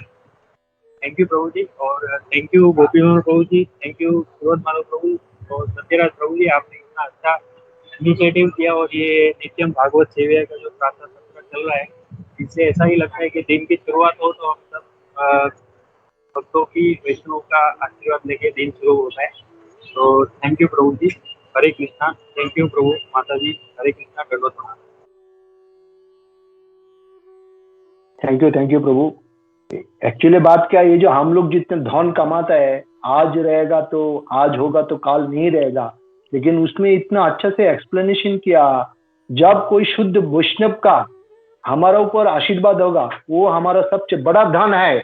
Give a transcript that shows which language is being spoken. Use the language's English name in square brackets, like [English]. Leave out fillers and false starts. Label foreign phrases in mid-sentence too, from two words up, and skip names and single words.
[English] Thank you [Hindi] प्रभु जी, और [English] Thank you [Hindi] गोपी प्रभु जी, [English] Thank you [Hindi] सूरज माधव प्रभु और सत्यराज प्रभु जी, आपने इतना अच्छा इनिशिएटिव किया। और ये नित्यम भागवत सेवा का जो प्रार्थना सत्र चल रहा है, इससे ऐसा ही लगता है कि दिन की शुरुआत हो तो हम सब भक्तों की वैष्णव का आशीर्वाद लेके दिन शुरू होता है। तो [English] Thank you [Hindi] प्रभु जी। हरे कृष्णा। [English] Thank you [Hindi] प्रभु माता जी। हरे कृष्णा। दंडवत। [English] Thank you [Hindi] प्रभु। एक्चुअली बात क्या है, ये जो हम लोग जितने धन कमाता है, आज रहेगा तो आज होगा तो काल नहीं रहेगा, लेकिन उसमें इतना अच्छा से एक्सप्लेनेशन किया, जब कोई शुद्ध वैष्णव का हमारा ऊपर आशीर्वाद होगा वो हमारा सबसे बड़ा धन है।